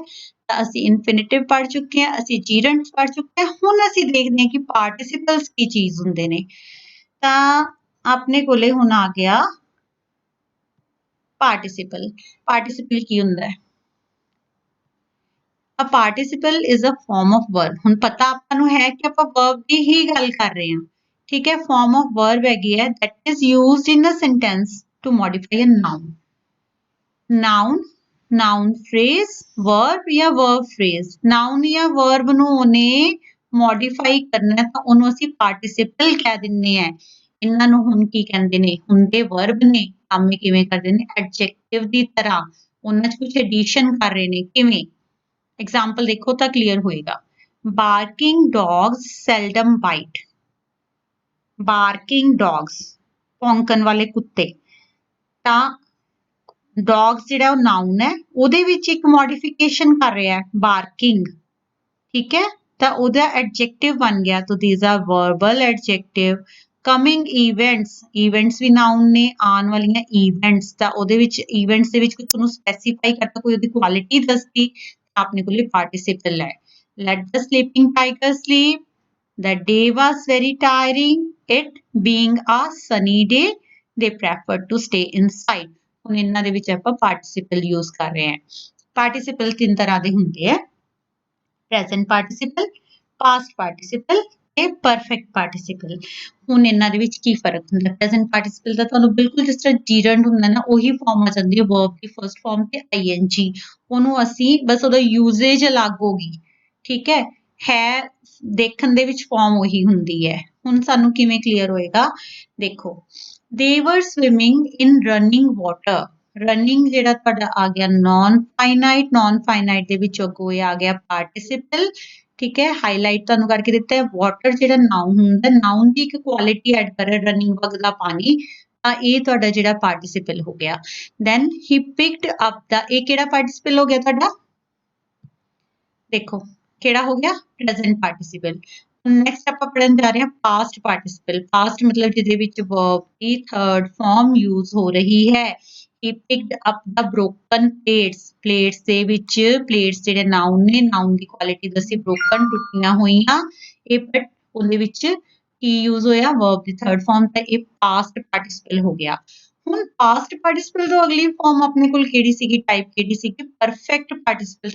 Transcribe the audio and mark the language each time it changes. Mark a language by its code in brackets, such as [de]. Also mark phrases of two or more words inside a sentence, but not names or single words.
[pa] ਤਾਂ ਅਸੀਂ infinitive ਪੜ੍ਹ ਚੁੱਕੇ ਹਾਂ, ਅਸੀਂ gerund ਪੜ੍ਹ ਚੁੱਕੇ ਹਾਂ, ਹੁਣ ਅਸੀਂ ਦੇਖਦੇ ਹਾਂ ਕਿ participles ਕੀ ਚੀਜ਼ ਹੁੰਦੇ ਨੇ। ਤਾਂ ਆਪਣੇ ਕੋਲੇ ਹੁਣ ਆ ਗਿਆ participle। participle ਕੀ ਹੁੰਦਾ ਹੈ? [en] A participle is a form of verb। [pa] ਹੁਣ ਪਤਾ ਆਪਾਂ ਨੂੰ ਹੈ ਕਿ ਆਪਾਂ verb ਦੀ ਹੀ ਗੱਲ ਕਰ ਰਹੇ ਹਾਂ, ਠੀਕ ਹੈ, [en] form of verb [pa] ਹੈਗੀ ਹੈ [en] that is used in a sentence to modify a noun। noun, noun phrase, verb ਜਾਂ verb phrase। [pa] noun ਜਾਂ verb ਨੂੰ ਉਹਨੇ modify ਕਰਨਾ ਤਾਂ ਉਹਨੂੰ ਅਸੀਂ participle ਕਹਿ ਦਿੰਦੇ ਹਾਂ। ਇਹਨਾਂ ਨੂੰ ਹੁਣ ਕੀ ਕਹਿੰਦੇ ਨੇ, ਹੁੰਦੇ verb ਨੇ, ਕੰਮ ਕਿਵੇਂ ਕਰਦੇ ਨੇ, adjective ਦੀ ਤਰ੍ਹਾਂ ਉਹਨਾਂ 'ਚ ਕੁਝ addition ਕਰ ਰਹੇ ਨੇ, ਕਿਵੇਂ? ਐਗਜ਼ਾਮਪਲ ਦੇਖੋ ਤੋ ਕਲੀਅਰ ਹੋਏਗਾ। [en] barking dogs seldom bite। barking dogs [pa] ਭੌਂਕਣ ਵਾਲੇ ਕੁੱਤੇ, ਤਾਂ dogs ਜਿਹੜਾ ਉਹ noun ਹੈ, ਉਹਦੇ ਵਿੱਚ ਇੱਕ modification ਕਰ ਰਿਹਾ ਹੈ barking, ਠੀਕ ਹੈ, ਤਾਂ ਉਹਦਾ adjective ਬਣ ਗਿਆ, ਤਾਂ [en] these are verbal adjective। coming events, [pa] events ਵੀ noun ਨੇ, ਆਉਣ ਵਾਲੀਆਂ events, ਤਾਂ ਉਹਦੇ ਵਿੱਚ events ਦੇ ਵਿੱਚ ਕੁਝ ਤੁਹਾਨੂੰ specify ਕਰਤਾ, ਕੋਈ ਉਹਦੀ quality ਦੱਸਦੀ, [hi] आपने को लिए participle है। [en] Let the sleeping tiger sleep। The day was very tiring। It being a sunny day, they preferred to stay inside। [pa] ਹੁਣ ਇਹਨਾਂ ਦੇ ਵਿੱਚ ਆਪਾਂ [en] participle use [pa] ਕਰ ਰਹੇ ਹਾਂ। participle ਤਿੰਨ ਤਰ੍ਹਾਂ ਦੇ ਹੁੰਦੇ ਆ, [en] present participle, past participle ਤੇ perfect participle। [pa] ਹੁਣ ਇਹਨਾਂ ਦੇ ਵਿੱਚ ਕੀ ਫਰਕ ਹੁੰਦਾ? present participle ਦਾ ਤੁਹਾਨੂੰ ਬਿਲਕੁਲ ਜਿਸ ਤਰ੍ਹਾਂ gerund ਹੁੰਦਾ ਨਾ, ਉਹੀ ਫਾਰਮ ਆ ਜਾਂਦੀ ਹੈ verb ਦੀ [en] first form [pa] ਤੇ ing, ਉਹਨੂੰ ਅਸੀਂ ਬਸ ਉਹਦਾ usage ਅਲੱਗ ਹੋ ਗਈ, ਠੀਕ ਹੈ ਦੇਖਣ ਦੇ ਵਿੱਚ ਫਾਰਮ ਉਹੀ ਹੁੰਦੀ ਹੈ। ਹੁਣ ਸਾਨੂੰ ਕਿਵੇਂ ਕਲੀਅਰ ਹੋਏਗਾ, ਦੇਖੋ [en] they were swimming in running water। [pa] ਰਨਿੰਗ ਜਿਹੜਾ ਤੁਹਾਡਾ ਆ ਗਿਆ [en] non finite [pa] ਦੇ ਵਿੱਚ ਅੱਗੋਂ ਇਹ ਆ ਗਿਆ ਪਾਰਟਿਸਿਪਲ। ਠੀਕ ਹੈ, ਹਾਈਲਾਈਟ ਤੁਹਾਨੂੰ ਕਰਕੇ ਦਿੱਤਾ ਹੈ। ਵਾਟਰ ਜਿਹੜਾ ਨਾउन ਹੁੰਦਾ, ਨਾउन ਦੀ ਇੱਕ [en] quality add [pa] ਕਰ ਰਿਹਾ, ਰਨਿੰਗ ਵਗਦਾ ਪਾਣੀ, ਤਾਂ ਇਹ ਤੁਹਾਡਾ ਜਿਹੜਾ ਪਾਰਟਿਸਿਪਲ ਹੋ ਗਿਆ। [en] then he picked up the, [pa] ਇਹ ਕਿਹੜਾ ਪਾਰਟਿਸਿਪਲ ਹੋ ਗਿਆ ਤੁਹਾਡਾ, ਦੇਖੋ ਕਿਹੜਾ ਹੋ ਗਿਆ, [en] present participle. [pa] ਨੈਕਸਟ ਆਪਾਂ ਪੜਨ ਜਾ ਰਹੇ ਹਾਂ [en] past participle. [pa] ਪਾਸਟ ਮਤਲਬ ਜਿਹਦੇ ਵਿੱਚ ਵਰਬ ਦੀ [en] third form [pa] ਯੂਜ਼ ਹੋ ਰਹੀ ਹੈ। [en] he picked up the broken plates, [pa] plates ਦੇ ਵਿੱਚ plates ਜਿਹੜੇ ਨਾउन ਨੇ, ਨਾउन ਦੀ ਕੁਆਲਿਟੀ ਦੱਸੀ broken, ਟੁੱਟੀਆਂ ਹੋਈਆਂ, ਇਹ ਬਟ ਉਹਦੇ ਵਿੱਚ ਕੀ ਯੂਜ਼ ਹੋਇਆ, ਵਰਬ ਦੀ [en] third form, [pa] ਤਾਂ ਇਹ [en] past participle [pa] ਹੋ ਗਿਆ। ਹੁਣ [en] past participle [pa] ਤੋਂ ਅਗਲੀ ਫਾਰਮ ਆਪਣੇ ਕੋਲ ਕਿਹੜੀ ਸੀਗੀ, ਟਾਈਪ ਕਿਹੜੀ ਸੀਗੀ, [en] perfect participle.